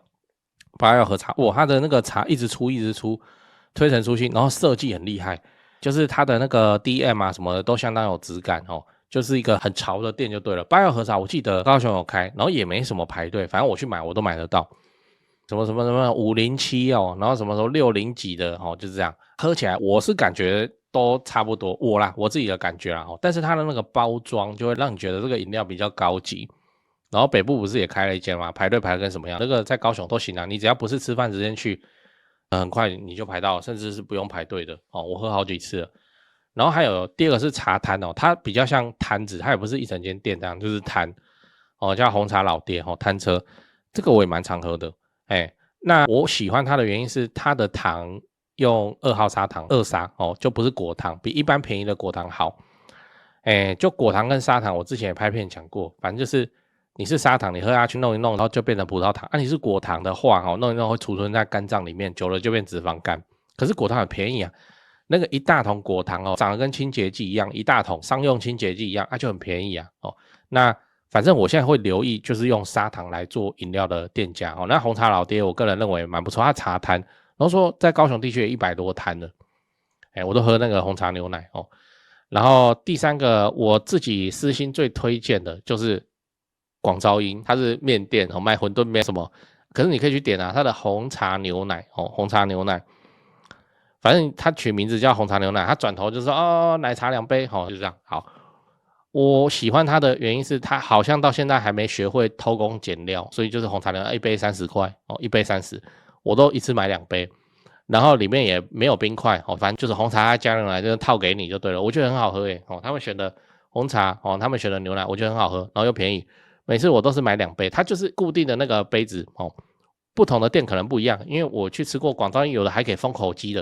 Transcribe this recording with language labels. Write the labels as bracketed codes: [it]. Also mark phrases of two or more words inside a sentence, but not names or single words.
[zh] 八曜和茶，哇，他的那個茶一直出，推陳出新，然後設計很厲害，就是他的那個 DM 啊什麼的都相當有質感哦，就是一個很潮的店就對了。八曜和茶我記得高雄有開，然後也沒什麼排隊，反正我去買我都買得到。什麼507哦，然後什麼600幾的哦，就是這樣。喝起來我是感覺都差不多，我自己的感覺啦哦，但是它的那個包裝就會讓你覺得這個飲料比較高級。然後北部不是也開了一間嗎？排隊排得跟什麼樣？那個在高雄都行啊，你只要不是吃飯時間去，很快你就排到，甚至是不用排隊的哦。我喝好幾次了。然後還有第二個是茶攤哦，它比較像攤子，它也不是一整間店這樣，就是攤哦，叫紅茶老爹哦，攤車，這個我也蠻常喝的。哎，那我喜歡它的原因是它的糖用2號砂糖，2砂哦，就不是果糖，比一般便宜的果糖好。哎，就果糖跟砂糖，我之前也拍片講過，反正就是你是砂糖，你喝下去弄一弄，然後就變成葡萄糖。啊，你是果糖的話，哦，弄一弄會儲存在肝臟裡面，久了就變脂肪肝。可是果糖很便宜啊，那個一大桶果糖哦，長得跟清潔劑一樣，一大桶商用清潔劑一樣，啊就很便宜啊。哦，那反正我現在會留意，就是用砂糖來做飲料的店家哦。那紅茶老爹，我個人認為蠻不錯，他茶攤，然後說在高雄地區也100多攤了，哎，我都喝那個紅茶牛奶哦。然後第三個，我自己私心最推薦的就是廣招英，它是麵店哦，賣餛飩麵什麼，可是你可以去點啊，它的紅茶牛奶哦，紅茶牛奶，反正它取名字叫紅茶牛奶，它轉頭就說哦，奶茶2杯，哦，就這樣，好。我喜歡它的原因是它好像到現在還沒學會偷工減料，所以就是紅茶牛奶1杯30塊哦，1杯30，我都一次買2杯，然後裡面也沒有冰塊哦，反正就是紅茶加牛奶就是套給你就對了，我覺得很好喝耶哦，他們選的紅茶哦，他們選的牛奶我覺得很好喝，然後又便宜，每次我都是買2杯，它就是固定的那個杯子哦，不同的店可能不一樣，因為我去吃過廣招英有的還可以封口機的。